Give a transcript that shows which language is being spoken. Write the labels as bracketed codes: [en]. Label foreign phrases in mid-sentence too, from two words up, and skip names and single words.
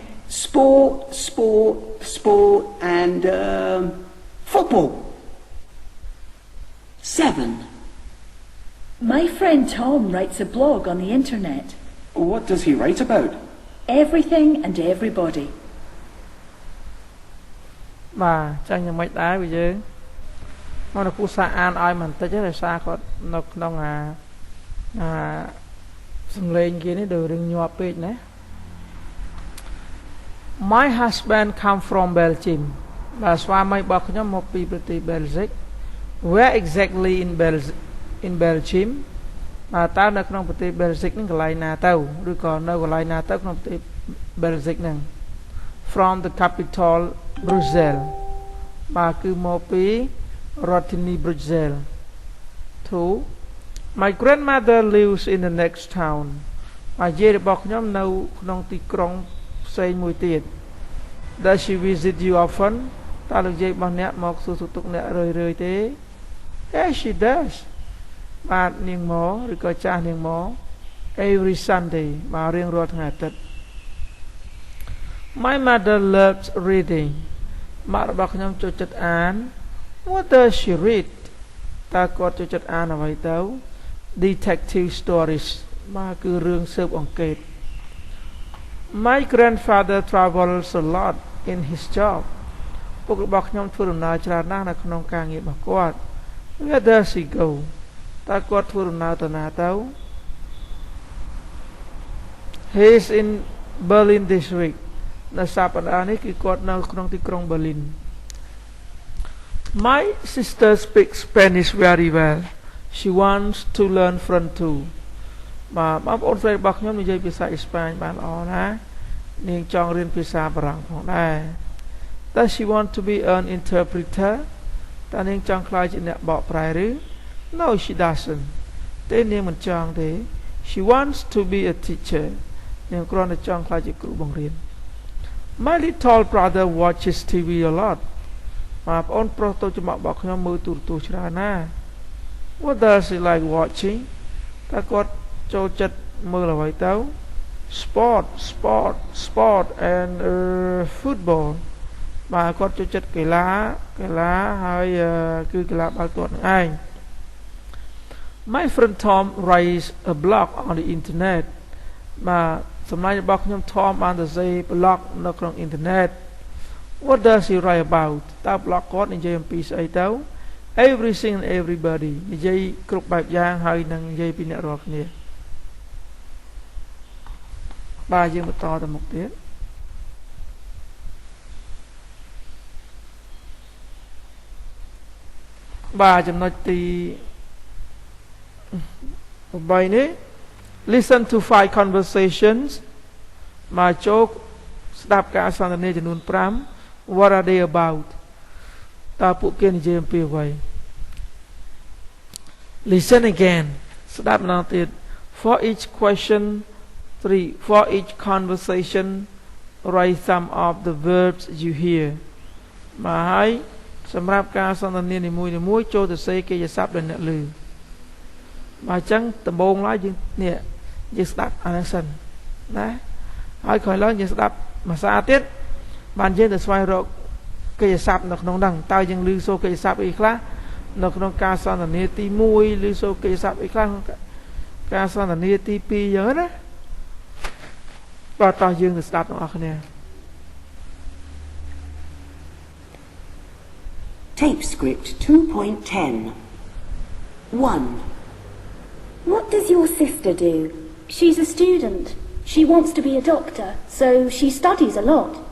[en] Sport, and football. 7. My friend Tom writes a blog on the internet. What does he write about? Everything and everybody. [km] បាទចាញ់យ៉ាងម៉េចដែរវាយើងមកនៅគូសាអានឲ្យមិនតិចទេដោយសារគាត់នៅក្នុង សំឡេងគេនេះដូចរឿងញាប់ពេកណា [en] My husband come from Belgium [km] បាទស្វាមីរបស់ខ្ញុំមកពីប្រទេស Belgium [en] Where exactly in Belgium [km] បាទតើនៅក្នុងប្រទេស Belgium ហ្នឹងកន្លែងណាទៅឬក៏នៅកន្លែងណាទៅក្នុងប្រទេស Belgium ហ្នឹង [en] From the capital Brussels [km] បាទគឺមកពីរដ្ឋធានី Brussels 2 [en] My grandmother lives in the next town [km] បាទយាយរបស់ខ្ញុំនៅក្នុងទីក្រុងផ្សេងមួយទៀត [en] Does she visit you often [km] តើលោកយាយរបស់អ្នកមកសួរសុខទុក្ខអ្នករឿយៗទេ [en] Yes she does [km] បាទនាងមកឬក៏ចាស់នាងមក [en] Every Sunday [km] បាទរៀងរាល់ថ្ងៃអាទិត្យ [en] My mother loves reading [km] ម៉ាក់របស់ខ្ញុំចូលចិត្តអាន [en] What does she read [km] តើគាត់ចូលចិត្តអានអ្វីទៅ [en] Detective stories [km] បាទគឺរឿងស៊ើបអង្កេត [en] My grandfather travels a lot in his job [km] ពុករបស់ខ្ញុំធ្វើដំណើរច្រើនណាស់នៅក្នុងការងាររបស់គាត់ [en] Where does he go [km] តើគាត់ធ្វើដំណើរទៅណាទៅ [en] He is in Berlin this week [km] នៅសប្តាហ៍នេះគឺគាត់នៅក្នុងទីក្រុង Berlin [en] My sister speaks Spanish very well She wants to learn French too [km] បាទបងប្អូនស្រីរបស់ខ្ញុំនិយាយភាសាអេស្ប៉ាញបានល្អណាស់ នាងចង់រៀនភាសាបារាំងផងដែរ [en] Does she want to be an interpreter [km] តើនាងចង់ក្លាយជាអ្នកបកប្រែឬ [en] No she doesn't [km] ទេនាងមិនចង់ទេ [en] She wants to be a teacher [km] នាងគ្រាន់តែចង់ក្លាយជាគ្រូបង្រៀន [en] My little brother watches TV a lot [km] បងប្អូនប្រុសតូចច្រមុះរបស់ខ្ញុំមើលទូរទស្សន៍ច្រើនណាស់ [en] What does he like watching [km] តើគាត់ចូលចិត្តមើលអ្វីទៅ [en] Sport and football [km] បាទគាត់ចូលចិត្តកីឡាហើយគឺកីឡាបាល់ទាត់នឹងឯង My [en] friend Tom writes a blog on the internet [km] បាទសម្លាញ់របស់ខ្ញុំ Tom បានសរសេរ blog នៅក្នុងអ៊ីនធឺណិត [en] What does he write about [km] តើ blog គាត់និយាយអំពីស្អីទៅ [en] Everything and everybody [km] និយាយគ្រប់បែបយ៉ាងហើយនឹងនិយាយពីអ្នករាល់គ្នាបាទយើងបន្តទៅមុខទៀត បាទចំណុចទី8នេះ [en] Listen to 5 conversations [km] មកចូលស្ដាប់ការសន្ទនាចំនួន5 [en] What are they about [km] តើពួកគេនិយាយអំពីអ្វី [en] Listen again [km] ស្ដាប់ម្ដងទៀត [en] For each question 3 For each conversation write some of the verbs you hear [km] មកហើយសម្រាប់ការសន្ទនានី មួយៗចូលទៅសេកិច្ចសព្ទដែលអ្នកឮមកអញ្ចឹងដំបូងឡើយយើងស្ដាប់អាហ្នឹងសិនណាហើយក្រោយឡើងយើងស្ដាប់ភាសាទៀតបានយើងទៅស្វែងរកកិច្ចសព្ទនៅក្នុងហ្នឹងតើយើងឮសូរកិច្ចសព្ទអីខ្លះនៅក្នុងការសន្ទនាទី1ឬសូរកិច្ចសព្ទអីខ្លះការសន្ទនាទី2យ៉ាងណាបាទតោះយើងទៅស្ដាប់ទាំងអស់គ្នា [en] Tape script 2.10 1. What does your sister do? She's a student. She wants to be a doctor, so she studies a lot.